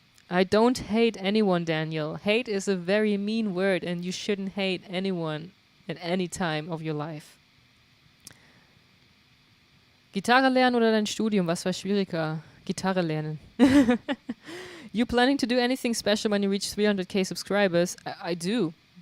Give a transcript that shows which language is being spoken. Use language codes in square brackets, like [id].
[en] I don't hate anyone, Daniel. Hate is a very mean word and you shouldn't hate anyone at any time of your life. [de] Gitarre lernen oder dein Studium? Was war schwieriger? Gitarre lernen. [en] You planning to do anything special when you reach 300k subscribers? I do.